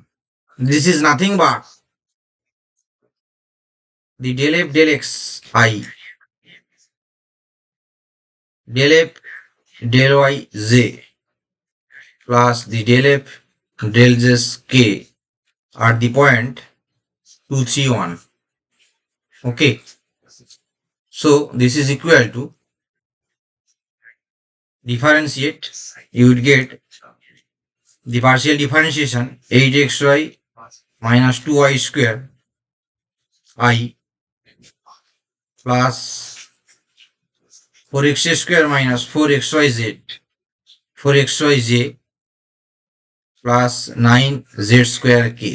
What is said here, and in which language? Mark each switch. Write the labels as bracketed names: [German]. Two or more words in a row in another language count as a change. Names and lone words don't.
[English] This is nothing but the del f del x I, del f del y z plus the del f del z k at the point 231. Okay. So this is equal to differentiate. You would get the partial differentiation 8xy minus 2y square I plus 4x square minus 4xyz 4xyj plus 9z square k.